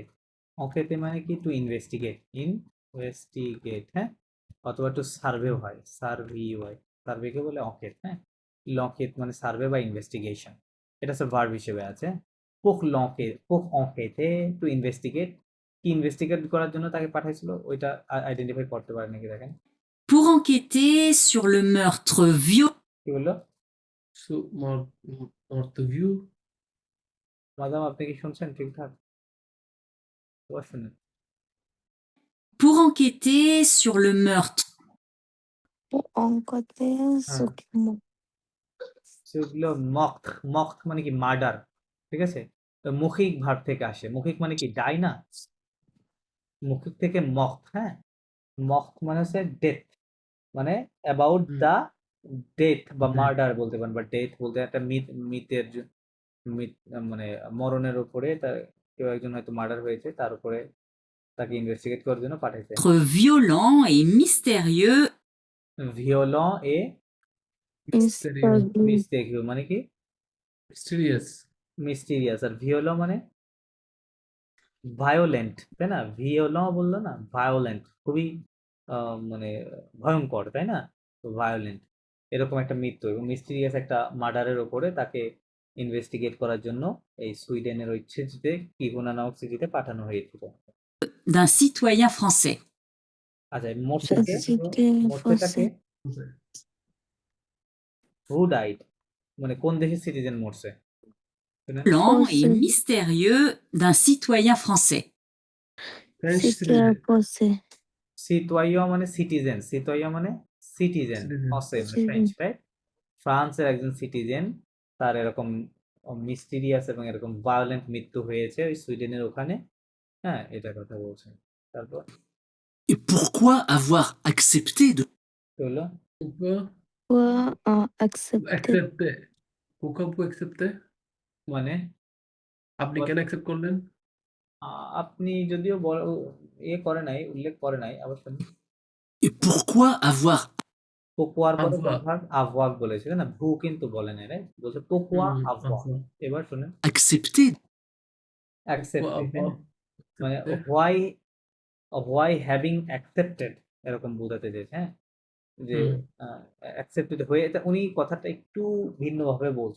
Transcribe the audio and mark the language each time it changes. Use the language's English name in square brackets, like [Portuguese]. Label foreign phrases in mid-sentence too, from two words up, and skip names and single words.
[Bangla] অঙ্কেতে মানে কি [English] to investigate, [Bangla] ইনভেস্টিগেট, হ্যাঁ, অথবা [English] to survey [Bangla] হয়, সার্ভি হয়, সার্ভেকে বলে অঙ্কেত, হ্যাঁ। লঙ্কেত মানে সার্ভে বা ইনভেস্টিগেশন, এটা হচ্ছে ভার্ব হিসেবে আছে। পোক লঙ্কে, [French] pour enquêter [English] to investigate, [Bangla] কি ইনভেস্টিগেট করার জন্য তাকে পাঠাইছিল ওইটা আইডেন্টিফাই করতে পারে নাকি দেখেন। [French] pour enquêter sur le meurtre violent [Bangla] কি বললো? অর্থভিউ মাদাম, আপনি কি শুনছেন ঠিকঠাক? এবার শুনেন। [French] pour enquêter sur le meurtre অঙ্কতে সুখমুখ [Bangla] সেগুলো মক্ত, মক্ত মানে কি মার্ডার, ঠিক আছে? তো মৌখিক ভার্ব থেকে আসে, মৌখিক মানে কি ডাই না, মৌখিক থেকে মক্ত, হ্যাঁ। মক্ত মানে হচ্ছে ডেথ, মানে [English] about the death [Bangla] বা মার্ডার বলতে পারেন, বা ডেথ বলতে একটা মিথের মিথ, মানে মরণের উপরে তার কেউ একজন হয়তো মার্ডার হয়েছে, তার উপরে তাকে ইনভেস্টিগেট করার জন্য পাঠাইছে। [French] violent et mystérieux violent et mystérieux [Bangla] মানে কি [English] মিস্টেরিয়াস। [Bangla] মিস্টিরিয়াস, আর ভিওলন মানে ভায়োলেন্ট, তাই না? ভিওলন বললো না, ভায়োলেন্ট, খুবই মানে ভয়ঙ্কর, তাই না? তো ভায়োলেন্ট, এরকম একটা মৃত্যু এবং মিস্টিরিয়াস একটা মার্ডারের ওপরে তাকে ইনভেস্টিগেট করার জন্য এই সুইডেনের ওই সিটিতে, কিহুনা নামক সিটিতে পাঠানো হয়েছিল। [French] d'un citoyen français. [Bangla] আচ্ছা, মরছেটাকে, মরছেটাকে [English] who died [Bangla] মানে কোন দেশের সিটিজেন মরছে? শুনেন। [French] Violent et Français. mystérieux d'un citoyen français. [Bangla] সিতোয়া মানে সিটিজেন, সিতোয়া মানে সিটিজেন, ফ্রান্সে মানে ফ্রেঞ্চ, রাইট? ফ্রান্সের একজন সিটিজেন, তার এরকম মিস্টিরিয়াস এবং এরকম ভায়োলেন্ট মৃত্যু হয়েছে ওই সুইডেনের ওখানে, হ্যাঁ, এটা কথা বলছেন। তারপর [French] Et pourquoi avoir accepté de [Bangla] কি হলো? [French] accepté [Bangla] মানে আপনি কেন অ্যাকসেপ্ট করলেন? আপনি যদিও ইয়ে করে নাই, উল্লেখ করে নাই, আবার শুনুন। [French] Et pourquoi avoir [Bangla] পোকোয়ার পরে [French] avoir. [Bangla] ভার্ব আভওয়াক বলেছিল না, ভু কিন্তু বলে নাই, রাইট? বলছে [French] pourquoi avoir. avoir. [Bangla] এবার শুনেন, [French] accepté [Bangla] অ্যাকসেপ্ট মানে [French] Accepté. [English] why having accepted, [Bangla] এরকম বোঝাতে চেয়েছে, হ্যাঁ, যে অ্যাকসেপ্টেড হয়ে, এটা উনি কথাটা একটু ভিন্নভাবে বলছে।